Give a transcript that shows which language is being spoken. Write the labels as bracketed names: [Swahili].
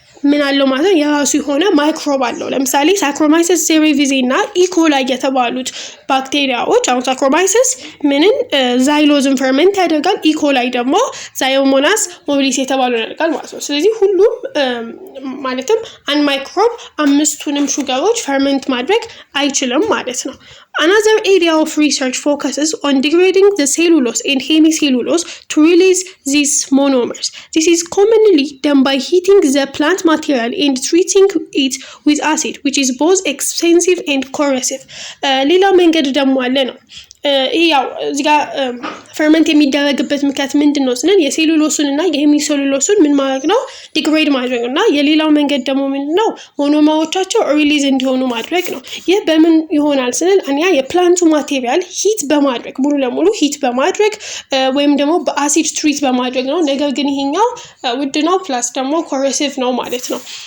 [Amharic] ምን አለው ማለት ነው የራሱ የሆነ ማይክሮብ አለው ለምሳሌ ሳክሮማይሰስ ሴሬቪዚ እና ኢኮላይ የተባሉት ባክቴሪያዎች አሁን ሳክሮማይሰስ ምንን ዛይሎዝን ፈርመንት ያደርጋል ኢኮላይ ደግሞ ዛዮሞናስ ሞቢሊስ የተባሉ ያደርጋል ማለት ነው ስለዚህ ሁሉም ማለትም አንድ ማይክሮብ አምስቱንም ሹገሮች ፈርመንት ማድረግ አይችልም ማለት ነው [English] Another area of research focuses on degrading the cellulose and hemicellulose to release these monomers. This is commonly done by heating the plant material and treating it with acid, which is both expensive and corrosive. [Amharic] ሌላ መንገድ ደግሞ አለ ነው ያው እዚህ ጋር ፈርመንት የሚደረግበት ምክንያት ምንድነው ስንል የሴሉሎሱን እና የሄሚሴሉሎሱን ምን ማድረግ ነው ዲግሬድ ማድረግ እና የሌላው መንገድ ደግሞ ምንድነው ሞኖመሮቻቸው ሪሊዝ እንዲሆኑ ማድረግ ነው ይህ በምን ይሆናል ስንል አንያ የፕላንቱ ማቴሪያል ሂት በማድረግ ሙሉ ለሙሉ ሂት በማድረግ ወይም ደግሞ በአሲድ ትሪት በማድረግ ነው ነገር ግን ይሄኛው ውድ ነው ፕላስ ደግሞ ኮረሲቭ ነው ማለት ነው